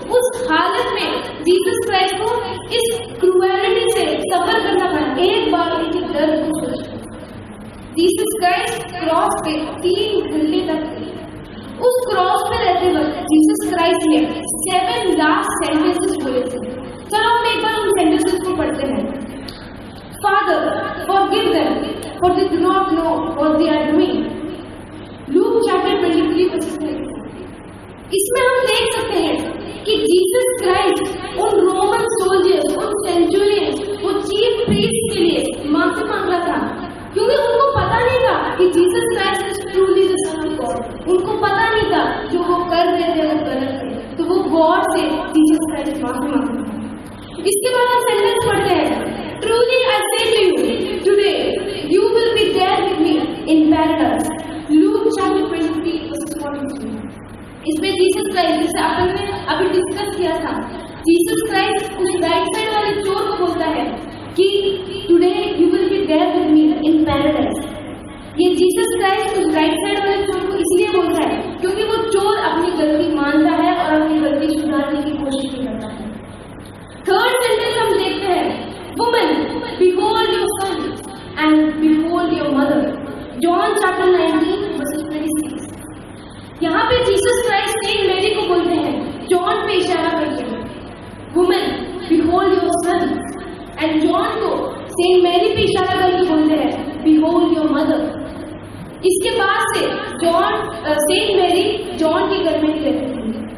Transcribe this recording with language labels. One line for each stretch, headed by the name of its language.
Hindi: उस हालत में जीसस क्राइस्ट को इस क्रूएलिटी से सफर करना पड़ा। एक बार उनके दर्द को सोचो। जीसस क्राइस्ट क्रॉस पे 3 घंटे तक थे। उस क्रॉस पे रहते वक्त जीसस क्राइस्ट ने 7 लास्ट सेंटेंसेस बोले थे। चलो हम एक बार उन सेंटेंसेस को पढ़ते हैं।
English: Father, forgive them, for they do not know what they are doing. Luke chapter 23 verses 3.
Hindi: इसमें हम देख सकते हैं कि जीसस क्राइस्ट उन रोमन सोल्जर्स, उन सेंचुरियंस, वो चीफ प्रीस्ट के लिए माफी मांग रहा था, क्योंकि उनको पता नहीं था कि Jesus Christ
English: Is truly the son of God.
Hindi: उनको पता नहीं था जो वो कर रहे थे वो गलत थे, तो वो गॉड से जीसस क्राइस्ट माफी मांगते थे। इसके बाद हम सेंटेंस पढ़ते हैं,
English: Truly I say to you, today you will be there with me in paradise. Luke chapter 23 verses 43.
Hindi: इसमें जीसस क्राइस्ट, जिसे अपन ने अभी डिस्कस किया था, जीसस क्राइस्ट उस राइट साइड वाले चोर को बोलता है कि
English: Today you will be there with me in paradise.
Hindi: ये जीसस क्राइस्ट उस राइट साइड वाले चोर को इसलिए बोलता है क्योंकि वो चोर अपनी गलती मानता है और अपनी गलती सुधारने की कोशिश भी करता है। थर्ड सेंटेंस हम देखते हैं,
English: Woman, behold your son and behold your mother. John chapter 19 verses 26.
Hindi: यहाँ पे जीसस क्राइस्ट सेंट मैरी को बोलते हैं, जॉन पे इशारा करते हैं,
English: Woman, behold your son,
Hindi: and John को सेंट मैरी पे इशारा करके बोलते हैं,
English: behold your mother.
Hindi: इसके बाद से सेंट मैरी जॉन के घर में ही रहती थी।